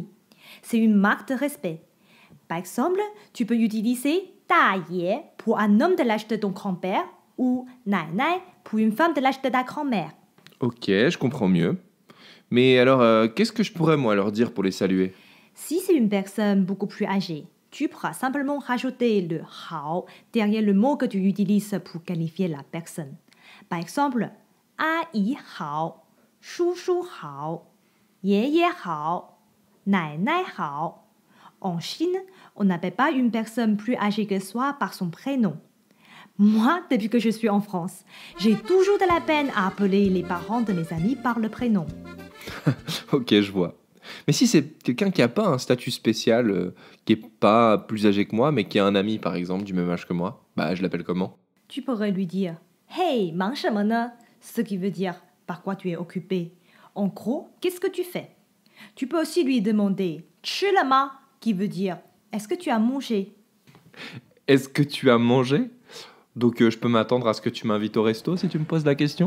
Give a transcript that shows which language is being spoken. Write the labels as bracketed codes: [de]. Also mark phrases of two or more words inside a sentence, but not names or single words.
[fr] C'est une marque de respect. Par exemple, tu peux utiliser 大爷 pour un homme de l'âge de ton grand-père ou 奶奶 pour une femme de l'âge de ta grand-mère. Ok, je comprends mieux. Mais alors, qu'est-ce que je pourrais moi leur dire pour les saluer? Si c'est une personne beaucoup plus âgée, tu pourras simplement rajouter le hao derrière le mot que tu utilises pour qualifier la personne. Par exemple, [zh] 阿姨好, 叔叔好, 爷爷好, 奶奶好. [fr] En Chine, on n'appelle pas une personne plus âgée que soi par son prénom. Moi, depuis que je suis en France, j'ai toujours de la peine à appeler les parents de mes amis par le prénom. Ok, je vois. Mais si c'est quelqu'un qui a pas un statut spécial, qui est pas plus âgé que moi, mais qui a un ami par exemple du même âge que moi, bah je l'appelle comment? Tu pourrais lui dire Hey, [zh] 忙什么呢? [fr] Ce qui veut dire par quoi tu es occupé. En gros, qu'est-ce que tu fais? Tu peux aussi lui demander [zh] 吃了吗? [fr] Qui veut dire est-ce que tu as mangé? Est-ce que tu as mangé? Donc je peux m'attendre à ce que tu m'invites au resto si tu me poses la question?